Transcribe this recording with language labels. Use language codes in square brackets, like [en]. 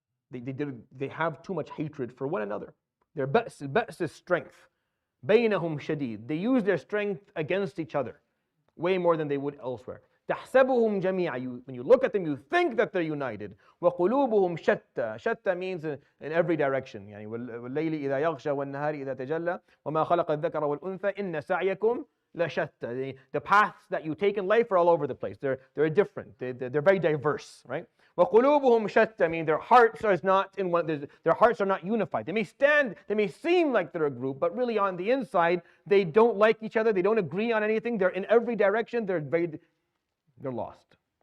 [en] They have too much hatred for one another. Their ba's is strength. [ar] بينهم شديد. [en] They use their strength against each other way more than they would elsewhere. [ar] تحسبهم جميعا. [en] When you look at them, you think that they're united. [ar] وقلوبهم شتى. [en] شتى means in every direction. [ar] يعني والليل إذا يغشى والنهار إذا تجلى وما خلق الذكر والأنثى إن سعيكم لشتى. [en] The paths that you take in life are all over the place. They're different. They're very diverse, right? [ar] وقلوبهم شتى. [en] I mean, their hearts are not in one. Their hearts are not unified. They may seem like they're a group, but really on the inside, they don't like each other. They don't agree on anything. They're in every direction. They're lost.